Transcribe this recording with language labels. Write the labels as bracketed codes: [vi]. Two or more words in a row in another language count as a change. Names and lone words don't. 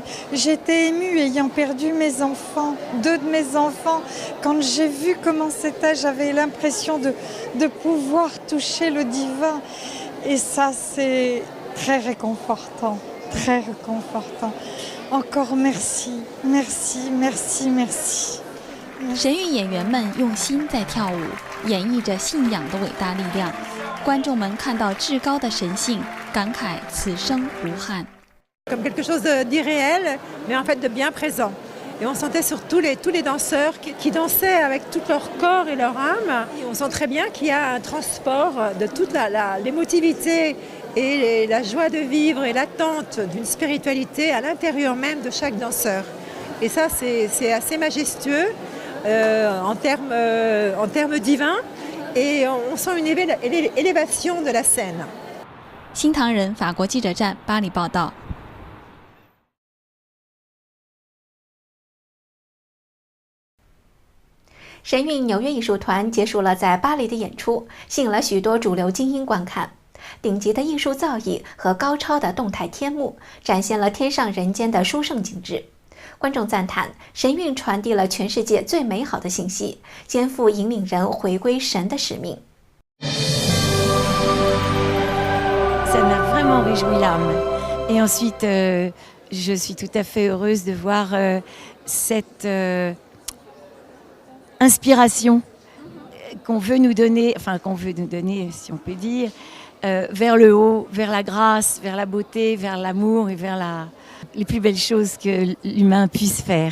[fr] J'étais émue ayant perdu mes enfants, 2 de mes enfants. Quand j'ai vu comment c'était, j'avais l'impression de pouvoir toucher le divin. Et ça, c'est très réconfortant, très réconfortant. Encore merci, merci, merci, merci. [zh] 神韵演员们用心在跳舞，演绎着信仰的伟大力量。观众们看到至高的神性，感慨此生无憾。 [fr] Comme quelque chose d'irréel, mais en fait de bien présent. Et on sentait sur tous les danseurs qui dansaient avec tout leur corps et leur âme. Et on sent très bien qu'il y a un transport de toute l'émotivité et la joie de vivre et l'attente d'une spiritualité à l'intérieur même de chaque danseur. Et ça, c'est assez majestueux en termes divins. Et on sent une élévation de la scène. [zh] 新唐人法国记者站巴黎报道。神韵纽约艺术团结束了在巴黎的演出，吸引了许多主流精英观看。顶级的艺术造诣和高超的动态天幕，展现了天上人间的殊胜景致。观众赞叹神韵传递了全世界最美好的信息，肩负引领人回归神的使命。 [fr] Ça m'a vraiment réjoui l'âme. Et ensuite, je suis tout à fait heureuse de voir cette inspiration qu'on veut nous donner, si on peut dire, vers le haut, vers la grâce, vers la beauté, vers l'amour et vers les plus belles choses que l'humain puisse faire.